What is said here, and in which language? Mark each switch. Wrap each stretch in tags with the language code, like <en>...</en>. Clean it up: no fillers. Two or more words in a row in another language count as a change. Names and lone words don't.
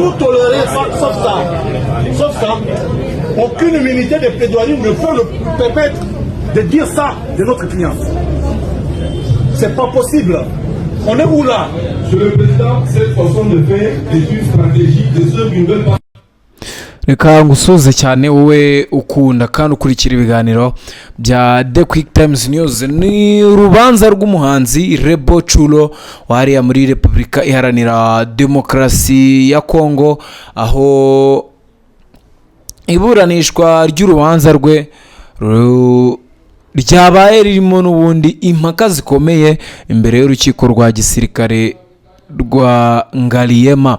<fr>Tout tolérer, sauf ça. Aucune unité de plaidoirie ne peut le permettre de dire ça de notre client. C'est pas possible. On est où là? Monsieur le Président, cette façon de faire est une stratégie de ceux qui ne veulent pas.</fr> <rw>Reka ngusuze cyane wowe ukunda kandi ukurikira ibiganiro bya The Quick Times News. Ni urubanza rw'umuhanzi Rebo Chulo wariya muri Repubulika Iharanira Demokarasi ya Kongo, aho iburanishwa ry'urubanza rwe ryabaye ririmo n'ubundi impaka zikomeye imbere y'urukiko rwa gisirikare rwa Ngaliema.</rw>